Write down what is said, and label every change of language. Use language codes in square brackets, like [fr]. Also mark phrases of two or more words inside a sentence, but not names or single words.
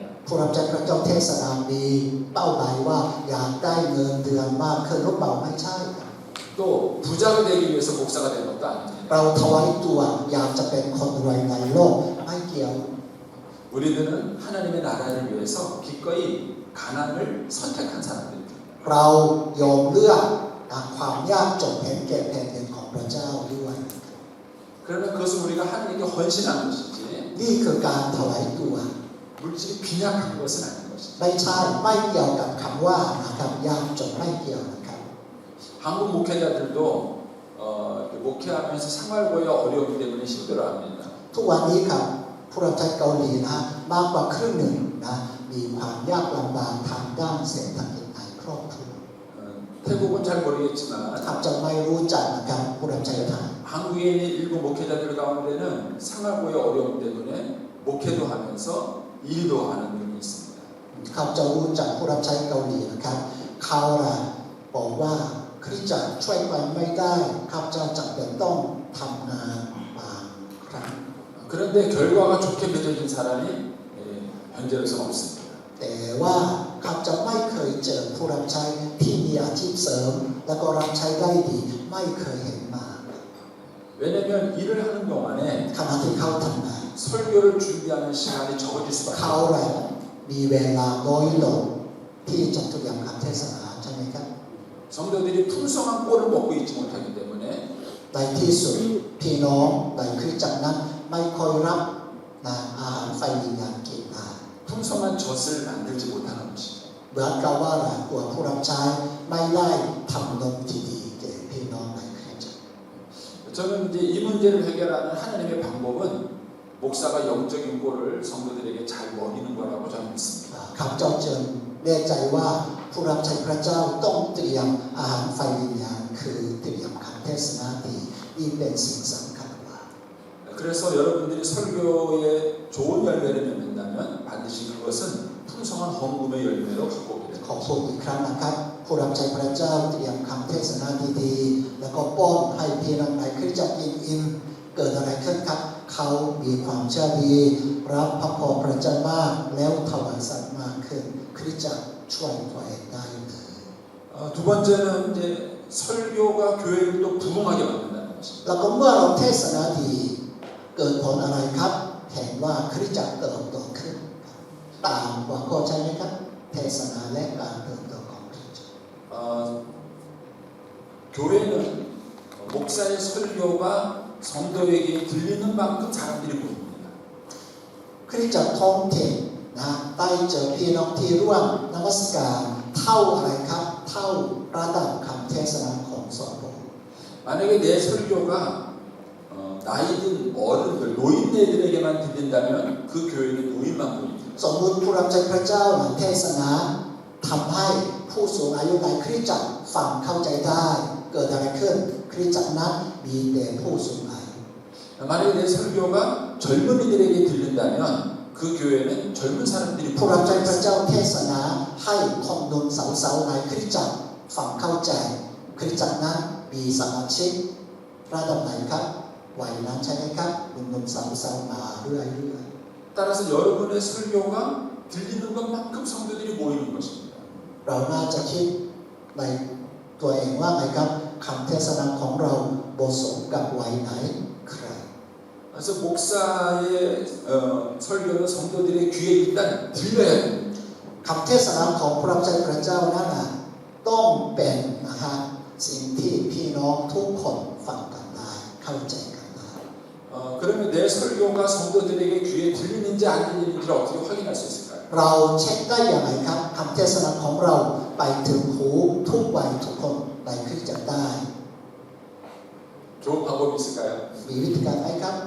[th] ผู้รับใช้พระเจ้าเทศนามีเป้าหมายว่าอยากได้เงินเดือนมากขึ้นหรือเปล่าไม่ใช่ครับ [ko] 또 부자가 되기 위해서 목사가 된 것도 아닙니다. [th] เราถวายตัวอยากจะเป็นคนรวยในโลกไม่เกี่ยว [ko] 우리들은 하나님의 나라를 위해서 기꺼이 가난을 선택한 사람들입니다. [th] เรายอมเลือกความยากจนเห็นแก่แผ่นดินของพระเจ้าด้วย [ko] 그러면 그것은 우리가 하나님께 헌신하는 것이지 [th] นี่คือการถวายตัว [ko] 물질이 빈약한 것은 아닌 것입니다. [th] ไม่ใช่ไม่เกี่ยวกับคำว่านะครับยากจนไม่เกี่ยวนะครับ [ko] 한국 목회자들도 목회하면서 생활고의 어려움 때문에 힘들어합니다. [th] ทุกวันนี้ครับผู้รับใช้เกาหลีนะมากกว่าครึ่งหนึ่งนะมีความยากลำบากทางด้านเศรษฐกิจในครอบครัว [ko] 태국은 잘 모르겠지만 [th] ครับจะไม่รู้จักนะครับผู้รับใช้ไทย [ko] 한국에 있는 일부 목회자들 가운데는 생활고의 어려움 때문에 목회도 하면서 일도 하는 분이 있습니다. [th] เขาจะรู้จักผู้รับใช้เกาหลีนะครับเขาบอกว่าคริสตจักรช่วยไปไม่ได้ข้าพเจ้าจำเป็นต้องทำงานบางครั้ง [ko] 그런데 결과가 좋게 맺어진 사람이 현재로서는 없습니다. [th] แต่ว่าข้าพเจ้าไม่เคยเจอผู้รับใช้ที่มีอาชีพเสริมแล้วก็รับใช้ได้ดีไม่เคยเห็นมา [ko] 왜냐하면 일을 하는 동안에 [th] ขณะที่เขาทำงาน [ko] 설교를 준비하는 시간이 적어질 수밖에 [th] เขา [ko] 없습니다. [th] มีเวลาน้อยลงที่จะเตรียมคำเทศนาใช่ไหมครับ [ko] 성도들이 풍성한 꼴을 먹고 있지 못하기 때문에 [th] ในที่สุดพี่น้องในคริสตจักรนั้นไม่ค่อยรับอาหารไฟวิญญาณกินได้ [ko] 풍성한 젖을 만들지 못하는 것입니다. [th] เหมือนกับว่าตัวผู้รับใช้ไม่ได้ทำนมที่ดีแก่พี่น้องในคริสตจักร [ko] 저는 이제 이 문제를 해결하는 하나님의 방법은 목사가 영적인 꼴을 성도들에게 잘 먹이는 거라고 저는 믿습니다. [th] ข้าพเจ้าจึงแน่ใจว่าผู้รับใช้พระเจ้าต้องเตรียมอาหารไฟวิญญาณคือเตรียมคำเทศนาดีนี่เป็นสิ่งสำคัญกว่า [ko] 그래서 여러분들이 설교에 좋은 열매를 맺는다면 반드시 그것은 풍성한 헌금의 열매로 갖고 오게 [th] ขอ [ko] 됩니다. [th] พูดอีกครั้งนะครับผู้รับใช้พระเจ้าเตรียมคำเทศนาดีๆแล้วก็ป้อนให้พี่น้องในคริสตจักรอิ่มๆเกิดอะไรขึ้นครับเขามีความเชื่อดีรับพระพรพระเจ้ามากแล้วถวายสัตย์มากขึ้นคริสตจักรช่วยตัวเองได้เลย [ko] 두 번째는 이제 설교가 교회를 또 부흥하게 만든다는 것입니다. [th] แล้วก็เมื่อเราเทศนาดีเกิดผลอะไรครับเห็นว่าคริสตจักรเติบโตขึ้นตามหัวข้อใช่ไหมครับเทศนาและการเติบโตของคริสตจักร [ko] 교회는 목사의 설교가 성도에게 들리는 만큼 사람들이 모입니다. [th] คริสตจักรท้องถิ่นนะได้เจอพี่น้องที่ร่วมนมัสการเท่าอะไรครับเท่าระดับคำเทศนาของสมบูรณ์ [ko] 만약에 내 설교가 나이든 어른들, 노인네들에게만 들린다면 그 교회는 노인만 모입니다. [th] สมมุติผู้รับใช้พระเจ้าเทศนาทำให้ผู้สูงอายุในคริสตจักรฟังเข้าใจได้เกิดอะไรขึ้นคริสตจักรนั้นมีแต่ผู้สูงอายุ [ko] 만약에 내 설교가 젊은이들에게 들린다면 그 교회는 젊은 사람들이 [th] ผู้รับใช้พ [ko] 모입니다. [th] ระเจ้าเทศนาให้คนหนุ่มสาวๆในคริสตจักรฟังเข้าใจคริสตจักรนั้นมีสมาชิกระดับไหนครับวัยนั้นใช่ไหมครับหนุ่มๆสาวๆมาเรื่อย [ko] 따라서 여러분의 설교가 들리는 것만큼 성도들이 모이는 것입니다. [th] ๆเราน่าจะคิดในตัวเองว่าไงครับคำเทศนาของเราเหมาะสมกับวัยไหนใคร [ko] 그래서 목사의 설교는 성도들의 귀에 일단 들려야 됩니다. [th] คำเทศนาของพระเจ้าพระเจ้านั้นต้องเป็นสิ่งที่พี่น้องทุกคนฟังกันได้เข้าใจกันได้ [ko] 그러면 내 설교가 성도들에게 귀에 들리는지 안 들리는지를 어떻게 확인할 수 있을까요? [th] เราเช็คได้อย่างไรครับคำเทศนาของเราไปถึงหูทุกวัยทุกคนในคริสตจักรได้ [ko] 좋은 방법이 있을까요?